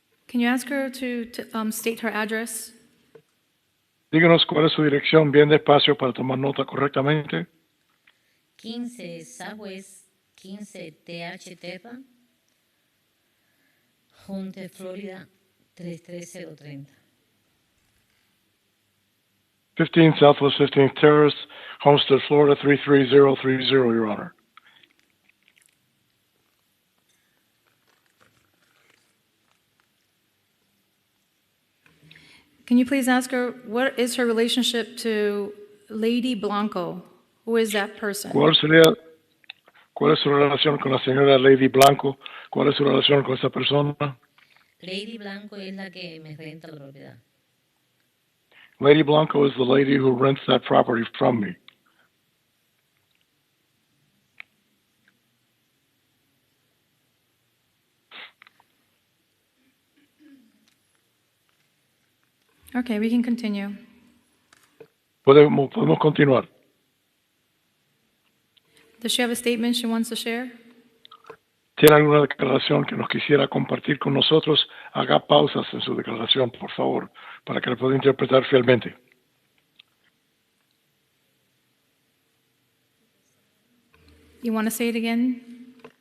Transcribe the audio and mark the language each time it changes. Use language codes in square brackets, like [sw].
[en] Can you ask her to state her address? [es] Díganos cuál es su dirección bien despacio para tomar nota correctamente. [en] 15 Southwest 15 TH Terra, Hunter, Florida 33030. 15 Southwest 15th Terrace, Homestead, Florida 33030, Your Honor. Can you please ask her what is her relationship to Lady Blanco? Who is that person? [es] ¿Cuál es su relación con la señora Lady Blanco? ¿Cuál es su relación con esa persona? Lady Blanco es la que me renta la propiedad. [en] Lady Blanco is the lady who rents that property from me. Okay, we can continue. [es] Podemos continuar. [en] Does she have a statement she wants to share? [es] ¿Tiene alguna declaración que nos quisiera compartir con nosotros? Haga pausas en su declaración, por favor, para que la pueda interpretar fielmente. [en] You want to say it again?